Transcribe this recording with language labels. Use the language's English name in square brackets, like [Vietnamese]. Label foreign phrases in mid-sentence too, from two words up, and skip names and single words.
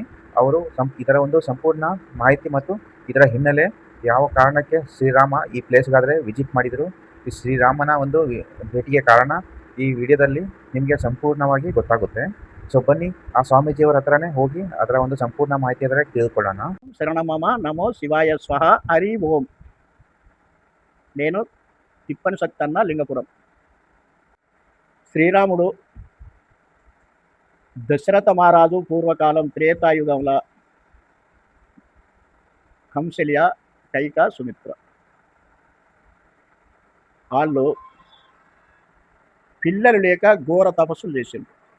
[Kannada] ಅವರು ಇದರ ಒಂದು ಸಂಪೂರ್ಣ ಮಾಹಿತಿ ಮತ್ತು ಇದರ ಹಿನ್ನೆಲೆ, ಯಾವ ಕಾರಣಕ್ಕೆ ಶ್ರೀರಾಮ ಈ ಪ್ಲೇಸ್ಗಾದರೆ ವಿಸಿಟ್ ಮಾಡಿದರು, ಈ ಶ್ರೀರಾಮನ ಒಂದು ಭೇಟಿಗೆ ಕಾರಣ ಈ ವಿಡಿಯೋದಲ್ಲಿ ನಿಮಗೆ ಸಂಪೂರ್ಣವಾಗಿ ಗೊತ್ತಾಗುತ್ತೆ. ಸೊ ಬನ್ನಿ, ಆ ಸ್ವಾಮೀಜಿಯವರ ಹತ್ರನೇ ಹೋಗಿ ಅದರ ಒಂದು ಸಂಪೂರ್ಣ ಮಾಹಿತಿ ಆದರೆ ತಿಳ್ಕೊಳ್ಳೋಣ. [Sanskrit] శరణమమ నమో శివాయ స్వహ హరి ఓం. [Telugu] నేను తిప్పని సత్తన్న లింగపురం. శ్రీరాముడు దశరథ మహారాజు పూర్వకాలం త్రేతాయుగంలో కంసల్య, కైక, సుమిత్ర వాళ్ళు పిల్లలు లేక ఘోర తపస్సులు చేసిండ్రు.